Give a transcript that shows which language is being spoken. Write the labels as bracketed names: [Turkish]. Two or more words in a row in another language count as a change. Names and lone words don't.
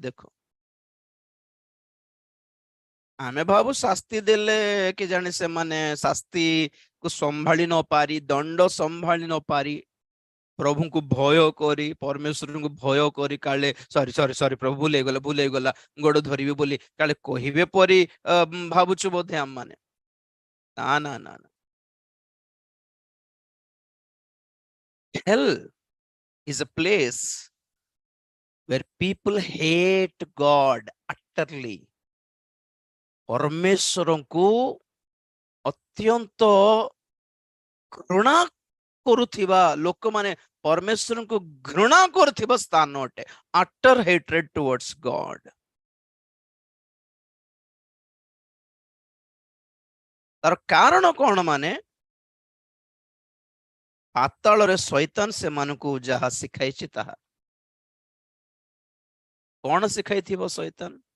[Odia] ଦେଖ ଆମେ ଭାବୁ ଶାସ୍ତି ଦେଲେ କି ଜାଣି ସେମାନେ ଶାସ୍ତିକୁ ସମ୍ଭାଳି ନ ପାରି, ଦଣ୍ଡ ସମ୍ଭାଳି ନ ପାରି, ପ୍ରଭୁଙ୍କୁ ଭୟ କରି, ପରମେଶ୍ୱରଙ୍କୁ ଭୟ କରି କାଳେ ସରି ସରି ସରି ପ୍ରଭୁ ଭୁଲ ହେଇଗଲା ଗୋଡ ଧରିବି ବୋଲି କାଳେ କହିବେ ପରି ଭାବୁଛୁ ବୋଧେ ଆମମାନେ। ନା ନା ନା ନା, [English] hell is a place where people hate God utterly. [Odia] ପରମେଶ୍ୱରଙ୍କୁ ଅତ୍ୟନ୍ତ ଘୃଣା କରୁଥିବା ଲୋକମାନେ ପରମେଶ୍ୱରଙ୍କୁ ଘୃଣା କରୁଥିବା ସ୍ଥାନ ଅଟେ। [English] utter hatred towards God. [Odia] ତାର କାରଣ କଣ? ମାନେ ପାତାଳରେ ଶୈତାନ ସେମାନଙ୍କୁ ଯାହା ଶିଖାଇଛି ତାହା। କଣ ଶିଖାଇଥିବ ଶୈତାନ?